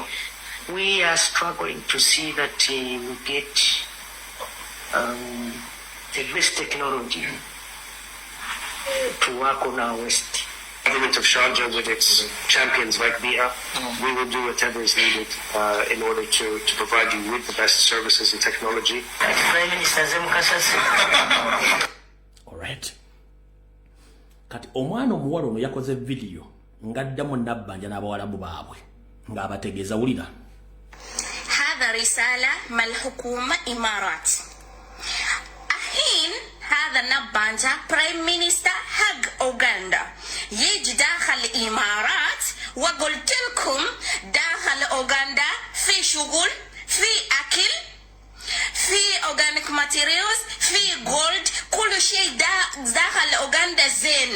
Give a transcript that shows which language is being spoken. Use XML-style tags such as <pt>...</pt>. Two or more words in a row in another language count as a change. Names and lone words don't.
<en>We are struggling to see that we get the best technology to work on our waste. Government of Sharjah with its champions like BIA, we will do whatever is needed in order to provide you with the best services and technology. Prime Minister Alright.</en> <lg>Kati omwana omuwala ono yakoze video ngaddamu Nabanja n'abawarabu baabwe ng'abategeeza wulira.</lg> <ar>هذا رسالة من الحكومة إمارات الحين هذا نبانجا</ar> <en>Prime Minister</en> <ar>حق أوغندا يجي داخل الإمارات وقلت لكم داخل أوغندا في شغل في أكل materials في gold كل شيء داخل أوغندا زين.</ar>